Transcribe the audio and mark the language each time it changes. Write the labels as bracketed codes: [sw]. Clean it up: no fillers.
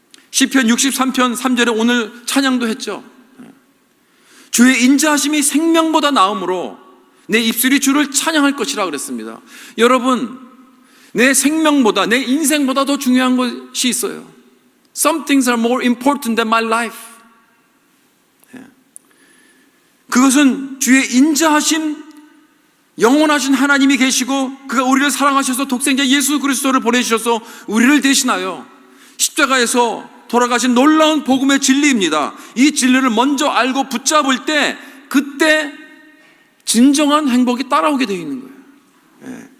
[ko] 시편 63편 3절에 오늘 찬양도 했죠. 주의 인자하심이 생명보다 나음으로 내 입술이 주를 찬양할 것이라 그랬습니다. 여러분, 내 생명보다, 내 인생보다 더 중요한 것이 있어요. [en] Some things are more important than my life. [ko] 그것은 주의 인자하심, 영원하신 하나님이 계시고 그가 우리를 사랑하셔서 독생자 예수 그리스도를 보내주셔서 우리를 대신하여 십자가에서 돌아가신 놀라운 복음의 진리입니다. 이 진리를 먼저 알고 붙잡을 때 그때 진정한 행복이 따라오게 되어 있는 거예요.